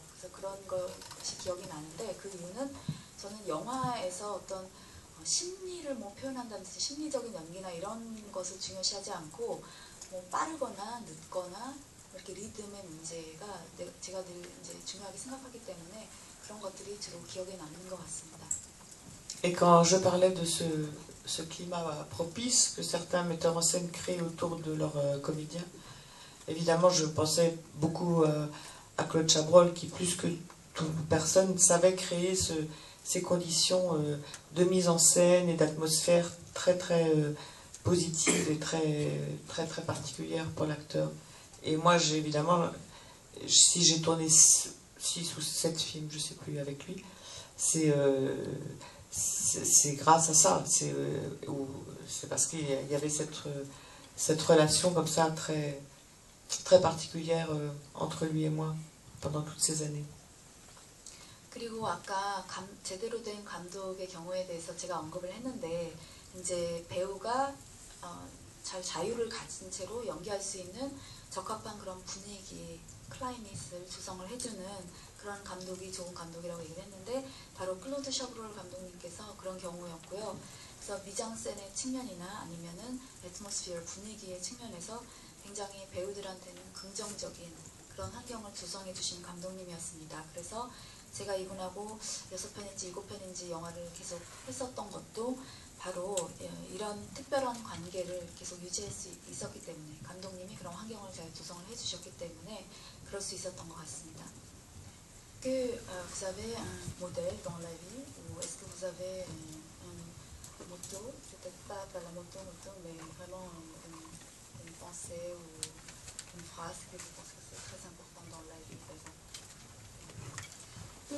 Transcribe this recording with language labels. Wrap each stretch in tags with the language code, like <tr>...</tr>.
<ko>그래서 그런 것이 기억이 나는데, 그 이유는 저는 영화에서 어떤 심리를 뭐 표현한다든지 심리적인 연기나 이런 것을 중요시하지 않고 뭐 빠르거나 늦거나 이렇게 리듬의 문제가 제가 늘 이제 중요하게 생각하기 때문에 그런 것들이 주로 기억에 남는 것 같습니다.</ko> <fr>Et quand je parlais de ce climat propice que certains metteurs en scène créent autour de leurs comédiens, évidemment je pensais beaucoup à Claude Chabrol qui, plus que toute personne, savait créer ces conditions de mise en scène et d'atmosphère très très positives et très très très particulières pour l'acteur. Et moi, évidemment, si j'ai tourné 6 ou 7 films, je ne sais plus, avec lui, c'est grâce à ça. C'est parce qu'il y avait cette relation comme ça très, très particulière entre lui et moi pendant toutes ces années.</fr> <ko>그리고 아까 제대로 된 감독의 경우에 대해서 제가 언급을 했는데, 이제 배우가 잘 자유를 가진 채로 연기할 수 있는 적합한 그런 분위기, 클라이밋을 조성을 해주는 그런 감독이 좋은 감독이라고 얘기를 했는데, 바로 클로드 샤브롤 감독님께서 그런 경우였고요. 그래서 미장센의 측면이나 아니면은 애트모스피어 분위기의 측면에서 굉장히 배우들한테는 긍정적인 그런 환경을 조성해 주신 감독님이었습니다. 그래서 제가 이분하고 6편인지 7편인지 영화를 계속 했었던 것도 바로 이런 특별한 관계를 계속 유지할 수 있었기 때문에, 감독님이 그런 환경을 잘 조성을 해주셨기 때문에 그럴 수 있었던 것 같습니다.</ko> <fr>Que vous avez un modèle dans la vie, ou est-ce que vous avez une moto, peut-être pas la moto, mais vraiment pensée ou une phrase que vous pensez que c'est très important dans la vie, par exemple?</fr>